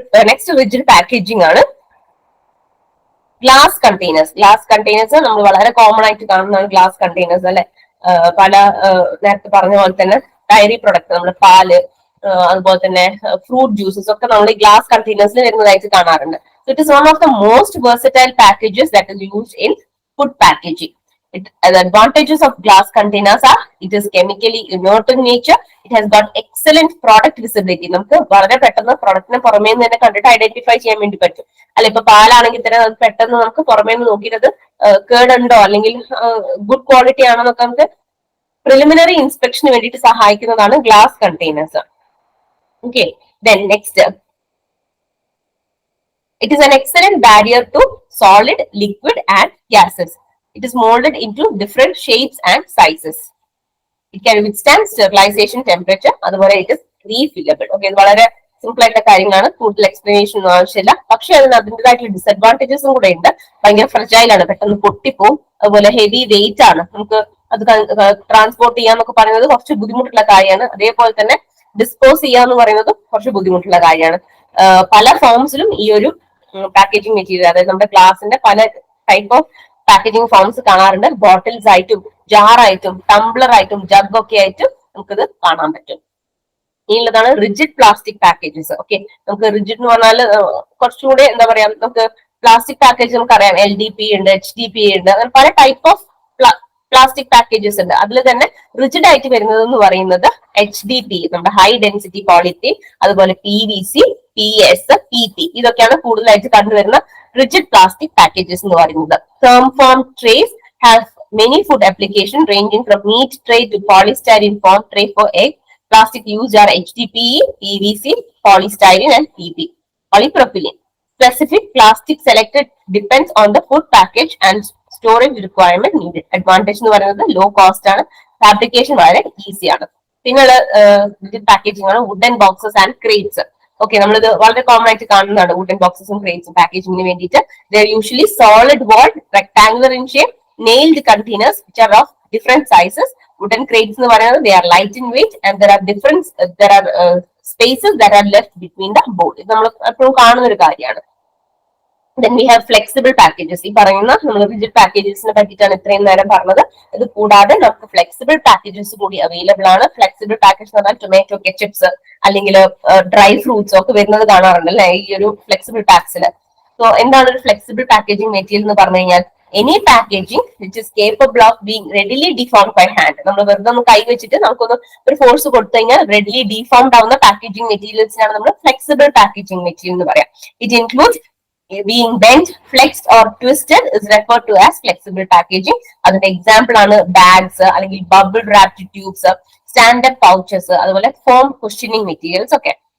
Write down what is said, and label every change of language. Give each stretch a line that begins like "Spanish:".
Malayalam: Next rigid packaging ആണ് glass containers. Glass containers നമ്മൾ വളരെ കോമൺ ആയിട്ട് കാണുന്നതാണ് ഗ്ലാസ് കണ്ടെയ്നേഴ്സ് അല്ലെ. പല നേരത്തെ പറഞ്ഞ പോലെ തന്നെ ഡയറി പ്രൊഡക്റ്റ്, നമ്മുടെ പാല്, അതുപോലെ തന്നെ ഫ്രൂട്ട് ജ്യൂസസ് ഒക്കെ നമ്മൾ ഈ ഗ്ലാസ് കണ്ടെയ്നേഴ്സിൽ വരുന്നതായിട്ട് കാണാറുണ്ട്.
English: It is one of the most versatile packages that is used in food packaging. The advantages of glass containers are it is chemically inert in nature, it has got excellent product visibility.
Malayalam: നമുക്ക് വളരെ പെട്ടെന്ന് പ്രൊഡക്റ്റിനെ പുറമേ നിന്ന് തന്നെ കണ്ടിട്ട് identify ചെയ്യാൻ വേണ്ടി പറ്റും അല്ലെ. ഇപ്പൊ പാലാണെങ്കിൽ തന്നെ പെട്ടെന്ന് നമുക്ക് പുറമേ നിന്ന് നോക്കിയിട്ട് കേടുണ്ടോ അല്ലെങ്കിൽ ഗുഡ് ക്വാളിറ്റി ആണോ എന്നൊക്കെ നമുക്ക് പ്രിലിമിനറി ഇൻസ്പെക്ഷന് വേണ്ടിയിട്ട് സഹായിക്കുന്നതാണ് glass containers.
English: Okay, then next, it is an excellent barrier to solid, liquid and gases. It is molded into different shapes and sizes. It can withstand sterilization temperature. അതുപോലെ it is refillable.
Malayalam: Okay, ഇത് വളരെ simple ആയിട്ടുള്ള കാര്യങ്ങളാണ്, കൂടുതൽ explanation ഒന്നും ആവശ്യമില്ല. പക്ഷെ അതിന് അതിൻ്റെതായിട്ടുള്ള ഡിസഡ്വാൻറ്റേജസും കൂടെ ഉണ്ട്. ഭയങ്കര ഫ്രജൈൽ ആണ്, പെട്ടെന്ന് പൊട്ടിപ്പോവും. അതുപോലെ ഹെവി വെയിറ്റ് ആണ്, നമുക്ക് അത് ട്രാൻസ്പോർട്ട് ചെയ്യാന്നൊക്കെ പറയുന്നത് കുറച്ച് ബുദ്ധിമുട്ടുള്ള കാര്യമാണ്. അതേപോലെ തന്നെ ഡിസ്പോസ് ചെയ്യാന്ന് പറയുന്നത് കുറച്ച് ബുദ്ധിമുട്ടുള്ള കാര്യമാണ്. പല ഫോംസിലും ഈ ഒരു പാക്കേജിംഗ് മെറ്റീരിയൽ, അതായത് നമ്മുടെ ഗ്ലാസിന്റെ പല ടൈപ്പ് ഓഫ് പാക്കേജിംഗ് ഫോംസ് കാണാറുണ്ട്. ബോട്ടിൽസ് ആയിട്ടും ജാറായിട്ടും ടംബ്ലർ ആയിട്ടും ജഗ് ഒക്കെ ആയിട്ടും നമുക്കിത് കാണാൻ പറ്റും. ഇനിയുള്ളതാണ് റിജിഡ് പ്ലാസ്റ്റിക് പാക്കേജസ്. ഓക്കെ, നമുക്ക് റിജിഡ് എന്ന് പറഞ്ഞാൽ കുറച്ചുകൂടെ എന്താ പറയാ, നമുക്ക് പ്ലാസ്റ്റിക് പാക്കേജ് നമുക്കറിയാം, LDP ഉണ്ട്, HDP ഉണ്ട്, അങ്ങനെ പല ടൈപ്പ് ഓഫ് പ്ലാസ്റ്റിക് പാക്കേജസ് ഉണ്ട്. അതിൽ തന്നെ റിജിഡ് ആയിട്ട് വരുന്നത് എന്ന് പറയുന്നത് HDP, നമ്മുടെ ഹൈ ഡെൻസിറ്റി പോളിത്തീൻ, അതുപോലെ PVC, PS, PP, ഇതൊക്കെയാണ് കൂടുതലായിട്ട് കണ്ടുവരുന്ന റിജിഡ് പ്ലാസ്റ്റിക് പാക്കേജസ് എന്ന് പറയുന്നത്.
English: thermoform trays have many food applications ranging from meat tray to polystyrene foam tray for egg. Plastic used are HDPE, PVC, polystyrene and PP. Polypropylene. Specific plastic selected depends on the food package and storage requirement needed.
Malayalam: Advantage എന്ന് പറയുന്നത് low cost ആണ്, fabrication വളരെ easy ആണ്. പിന്നെയുള്ള packaging ആണ് wooden boxes and crates. Okay, നമ്മളിത് വളരെ common ആയിട്ട് കാണുന്നതാണ് വുഡൻ ബോക്സസും ക്രേറ്റ്സും പാക്കേജിംഗിന് വേണ്ടിയിട്ട്.
English: They are usually solid walled rectangular in shape nailed containers which are of different sizes. Wooden crates
Malayalam: എന്ന് പറയുന്നത്
English: they are light in weight and there are spaces that are left between the board.
Malayalam: ഇത് നമ്മൾ എപ്പോഴും കാണുന്ന ഒരു കാര്യമാണ്.
English: Then we have flexible packages.
Malayalam: ഈ പറയുന്ന നമ്മൾ റിജിഡ് പാക്കേജസിനെ പറ്റിയിട്ടാണ് ഇത്രയും നേരം പറഞ്ഞത്. ഇത് കൂടാതെ നമുക്ക് ഫ്ലെക്സിബിൾ പാക്കേജസ് കൂടി അവൈലബിൾ ആണ്. ഫ്ലെക്സിബിൾ പാക്കേജ് എന്ന് പറഞ്ഞാൽ ടൊമാറ്റോ കെച്ചപ്സ് അല്ലെങ്കിൽ ഡ്രൈ ഫ്രൂട്ട്സ് ഒക്കെ വരുന്നത് കാണാറുണ്ട് അല്ലെ ഈ ഒരു ഫ്ലെക്സിബിൾ പാക്സിൽ.
English: so
Malayalam: എന്താണ് ഒരു
English: flexible packaging material
Malayalam: എന്ന് പറഞ്ഞു കഴിഞ്ഞാൽ
English: Any packaging which is capable of being readily deformed by hand.
Malayalam: നമ്മൾ വെറുതെ ഒന്ന് കൈ വെച്ചിട്ട് നമുക്കൊന്ന് ഒരു ഫോഴ്സ് കൊടുത്തു കഴിഞ്ഞാൽ റെഡിലി ഡിഫോംഡ് ആവുന്ന പാക്കേജിംഗ് മെറ്റീരിയൽസിനാണ് നമ്മൾ ഫ്ലെക്സിബിൾ പാക്കേജിംഗ് മെറ്റീരിയൽ എന്ന് പറയാം.
English: It includes being bent, flexed or twisted is referred to as flexible packaging.
Malayalam: അതിന്റെ എക്സാമ്പിൾ ആണ് ബാഗ്സ് അല്ലെങ്കിൽ bubble wrapped tubes, standup pouches, അതുപോലെ ഫോം കുഷനിങ് മെറ്റീരിയൽസ് ഒക്കെ.